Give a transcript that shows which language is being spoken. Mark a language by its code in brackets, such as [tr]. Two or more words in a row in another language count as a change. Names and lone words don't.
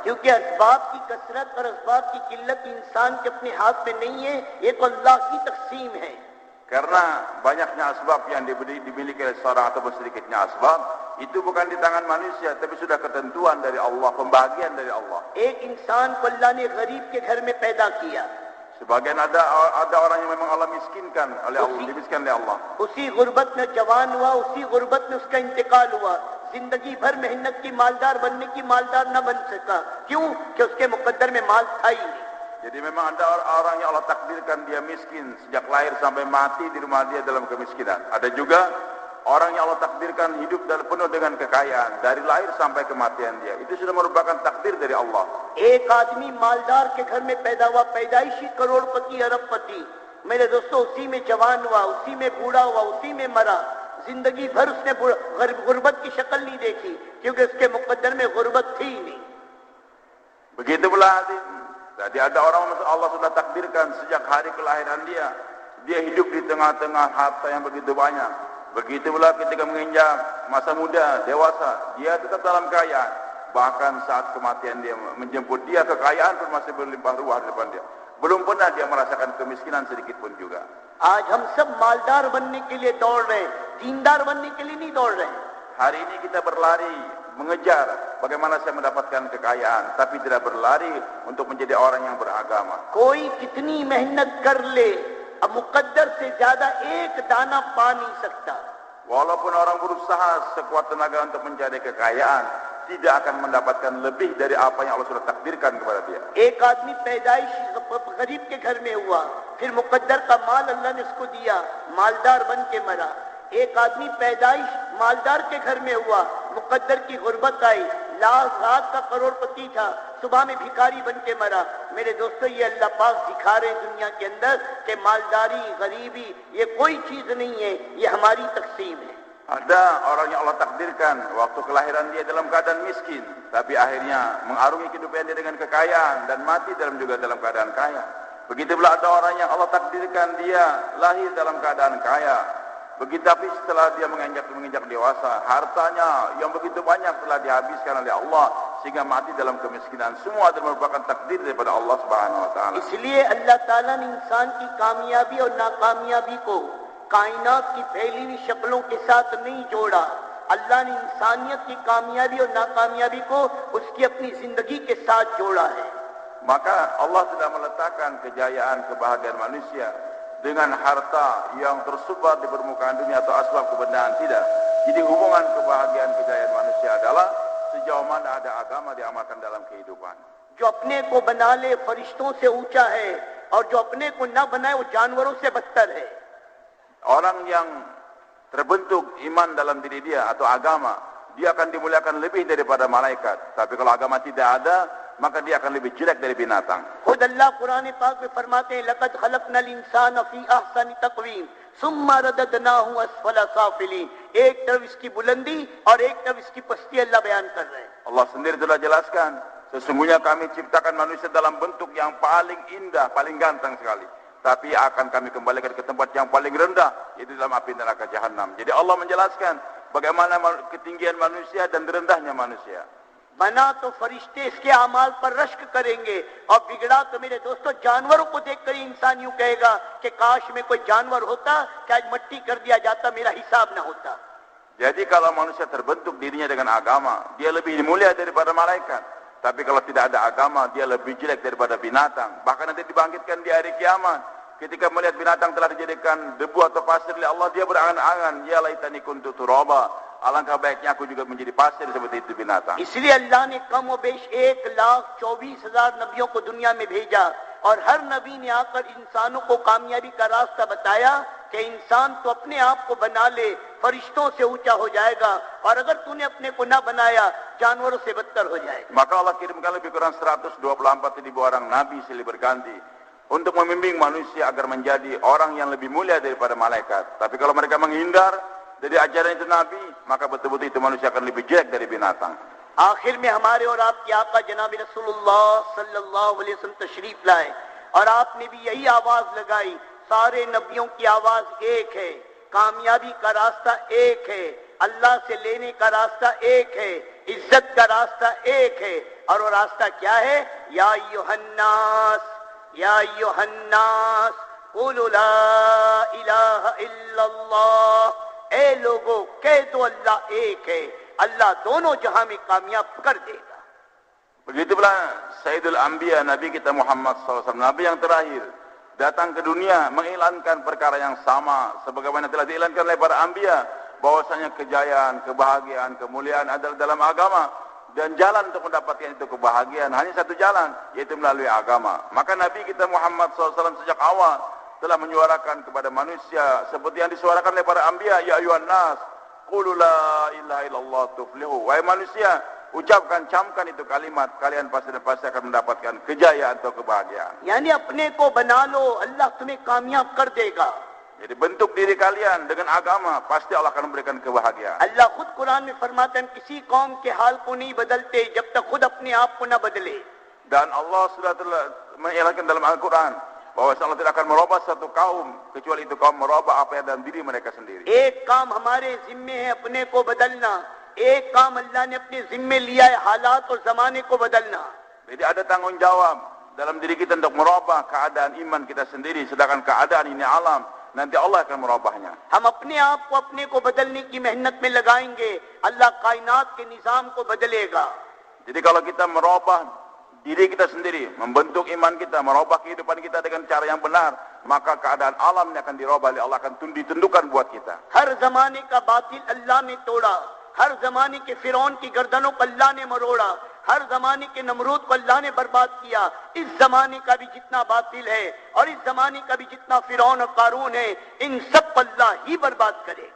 [hi] क्योंकि असबाब की कसरत और असबाब की किल्लत इंसान के अपने हाथ में नहीं है, ये तो अल्लाह की तकसीम है. [id] Karena banyaknya asbab yang dimiliki oleh seorang ataupun sedikitnya asbab, itu bukan di tangan manusia, tapi sudah ketentuan dari Allah, pembagian dari Allah. [hi] एक इंसान को अल्लाह ने गरीब के घर में पैदा किया. [id] Sebagian ada orang yang memang Allah miskinkan oleh Allah, dimiskinkan oleh Allah. [hi] उसी गुर्बत में जवान हुआ, उसी गुर्बत में उसका इंतकाल हुआ. जिंदगी भर मेहनत की मालदार बनने की मालदार न बन सका. क्यों? कि उसके मुकद्दर में माल था ही नहीं. [id] Jadi memang ada orang yang Allah takdirkan dia miskin sejak lahir sampai mati di rumah dia dalam kemiskinan. Ada juga orang yang Allah takdirkan hidup penuh dengan kekayaan dari lahir sampai kematian dia. Itu sudah merupakan takdir dari Allah. [hi] एक आदमी मालदार के घर में पैदा हुआ, पैदाइशी करोड़पति अरबपति. मेरे दोस्तों, उसी में जवान हुआ, उसी में बूढ़ा हुआ, उसी में मरा. जिंदगी भर उसने गुर्बत की शक्ल नहीं देखी, क्योंकि उसके मुकद्दर में गुर्बत थी ही नहीं. [id] Begitu pula jadi ada orang Allah sudah takdirkan sejak hari kelahiran dia hidup di tengah-tengah harta yang begitu banyak. Begitu pula ketika menginjak masa muda, dewasa, dia tetap dalam kekayaan. Bahkan saat kematian dia menjemput dia, kekayaan pun masih berlimpah ruah di depan dia. Belum pernah dia merasakan kemiskinan sedikit pun juga. [hi] आज हम सब मालदार बनने के लिए दौड़ रहे हैं, दीनदार बनने के लिए नहीं दौड़ रहे हैं. [id] Hari ini kita berlari mengejar bagaimana saya mendapatkan kekayaan, tapi tidak berlari untuk menjadi orang yang beragama. [hi] कोई कितनी मेहनत कर ले, अब मुकद्दर से ज्यादा एक दाना पा नहीं सकता. [id] Walaupun orang berusaha sekuat tenaga untuk mencari kekayaan, tidak akan mendapatkan lebih dari apa yang Allah sudah takdirkan kepada dia. [hi] एक आदमी पैदाइश गरीब के घर में हुआ, फिर मुकद्दर का माल अल्लाह ने उसको दिया, मालदार बन के मरा. एक आदमी पैदाइश मालदार के घर में हुआ, मुकद्दर की गुर्बत आई, रात का करोड़पति था, सुबह में भिखारी बन के मरा. मेरे दोस्तों, ये अल्लाह पाक दिखा रहे दुनिया के अंदर कि मालदारी, गरीबी ये कोई चीज नहीं है, ये हमारी तकसीम है. [id] Ada orang yang Allah takdirkan waktu kelahiran dia dalam keadaan miskin, tapi akhirnya mengarungi kehidupan dia dengan kekayaan dan mati dalam keadaan kaya. Begitu pula ada orang yang Allah takdirkan dia lahir dalam keadaan kaya. Begitu tapi setelah dia menginjak dewasa, hartanya yang begitu banyak telah dihabiskan oleh Allah sehingga mati dalam kemiskinan. Semua adalah merupakan takdir daripada Allah [ar] سبحانه وتعالى. [hi] इसलिए अल्लाह ताला ने इंसान की कामयाबी और नाकामयाबी को कायनात की फैली हुई शक्लों के साथ नहीं जोड़ा. अल्लाह ने इंसानियत की कामयाबी और नाकामयाबी को उसकी अपनी जिंदगी के साथ जोड़ा है. [id] Maka Allah tidak meletakkan kejayaan, kebahagiaan manusia dengan harta yang tersebar di permukaan dunia atau asbab kebendaan, tidak. Jadi hubungan kebahagiaan, kejayaan manusia adalah sejauh mana ada agama diamalkan dalam kehidupan. [hi] जो अपने को बना ले फरिश्तों से ऊंचा है, और जो अपने को न बनाए वो जानवरों से बदतर है. [id] Orang yang terbentuk iman dalam diri dia atau agama, dia akan dimuliakan lebih daripada malaikat. Tapi kalau agama tidak ada, maka dia akan lebih jelek dari binatang. [hi] खुद अल्लाह कुरान पाक में फरमाते हैं, [ar] لقد خلقنا الإنسان في أحسن تقويم ثم رددناه أسفل سافلين. [hi] एक तरफ इसकी बुलंदी और एक तरफ इसकी पस्ती अल्लाह बयान कर रहे हैं. [id] Allah sendiri telah jelaskan, sesungguhnya kami ciptakan manusia dalam bentuk yang paling indah, paling ganteng sekali. Tapi akan kami kembalikan ke tempat yang paling rendah, yaitu dalam api neraka jahanam. Jadi Allah menjelaskan bagaimana ketinggian manusia dan rendahnya manusia. [hi] बना तो फरिश्ते इसके अमाल पर रश्क करेंगे, और बिगड़ा तो मेरे दोस्तों जानवरों को देखकर इंसान यूं कहेगा कि काश में कोई जानवर होता कि आज मट्टी कर दिया जाता, मेरा हिसाब ना होता. [id] Jadi kalau manusia terbentuk dirinya dengan agama, dia lebih mulia daripada malaikat. Tapi kalau tidak ada agama, dia lebih jelek daripada binatang. Bahkan nanti dibangkitkan di hari kiamat, ketika melihat binatang telah dijadikan debu atau pasir oleh Allah, dia berangan-angan, [ar] يا ليتني كنت ترابا, [id] alangkah baiknya aku juga menjadi pasir seperti itu binatang. [hi] इसलिए अल्लाह ने कम व बेश 1,24,000 नबियों को दुनिया में भेजा. और हर नबी ने आकर इंसानों को कामयाबी का रास्ता बताया कि इंसान तो अपने आप को बना ले, फरिश्तों से ऊंचा हो जाएगा, और अगर तूने अपने को ना बनाया जानवरों से बदतर हो जाएगा. [id] Maka Allah kirimkan lebih kurang 124.000 orang nabi silih berganti untuk membimbing manusia agar menjadi orang yang lebih mulia daripada malaikat. Tapi kalau mereka menghindar dari ajaran itu nabi, maka betul-betul itu manusia akan lebih jelek dari binatang. [hi] आखिर में हमारे और आपके आका जनाब रसूलुल्लाह [ar] صلى الله عليه وسلم [hi] तशरीफ लाए और आपने भी यही आवाज लगाई, सारे नबियों की आवाज एक है, कामयाबी का रास्ता एक है, अल्लाह से लेने का रास्ता एक है, इज्जत का रास्ता एक है. और वो रास्ता क्या है? [ar] يا أيها الناس قولوا لا إله إلا الله, [hi] ए लोगों कह दो अल्लाह एक है, अल्लाह दोनों जहां में कामयाब कर देगा. [id] Begitu pula Sayyidul Anbiya, Nabi kita Muhammad SAW, Nabi yang terakhir, datang ke dunia mengiklankan perkara yang sama sebagaimana telah diiklankan oleh para Anbiya, bahwasanya kejayaan, kebahagiaan, kemuliaan adalah dalam agama, dan jalan untuk mendapatkan itu kebahagiaan hanya satu jalan, yaitu melalui agama. Maka Nabi kita Muhammad SAW sejak awal telah menyuarakan kepada manusia seperti yang disuarakan oleh para Anbiya, [ar] يا أيها الناس قولوا لا إله إلا الله تفلحوا, [id] wahai manusia, ucapkan, camkan itu kalimat, kalian pasti akan mendapatkan kejayaan atau kebahagiaan. [hi] यानी अपने को बना लो, अल्लाह तुम्हें कामयाब कर देगा. [id] Jadi bentuk diri kalian dengan agama, pasti Allah akan memberikan kebahagiaan. [hi] अल्लाह खुद कुरान में फरमाते हैं किसी कौम के हाल को नहीं बदलते जब तक खुद अपने आप को न बदले. [id] Dan Allah sudah telah mengilangkan dalam Al-Quran bahwa Allah tidak akan merubah satu kaum kecuali itu kaum merubah apa yang dalam diri mereka sendiri. [hi] एक काम हमारे जिम्मे है अपने को बदलना, एक काम अल्लाह ने अपने जिम्मे लिया है हालात और जमाने को बदलना. [id] Jadi ada tanggung jawab dalam diri kita untuk merubah keadaan iman kita sendiri, sedangkan keadaan ini alam, nanti Allah akan merubahnya. [hi] हम अपने आप को अपने को बदलने की मेहनत में लगाएंगे, अल्लाह कायनात के निजाम को बदलेगा. [id] Jadi kalau kita merubah diri kita sendiri, membentuk iman kita, merubah kehidupan kita dengan cara yang benar, maka keadaan alam ini akan dirubah oleh Allah, akan ditentukan buat kita. [hi] हर जमाने का बातिल अल्लाह ने तोड़ा, हर जमाने के फिरौन की गर्दनों को अल्लाह ने मरोड़ा, हर जमाने के नमरूद को अल्लाह ने बर्बाद किया. इस जमाने का भी जितना बातिल है और इस जमाने का भी जितना फिरौन और कारून है, इन सब को अल्लाह ही बर्बाद करेगा.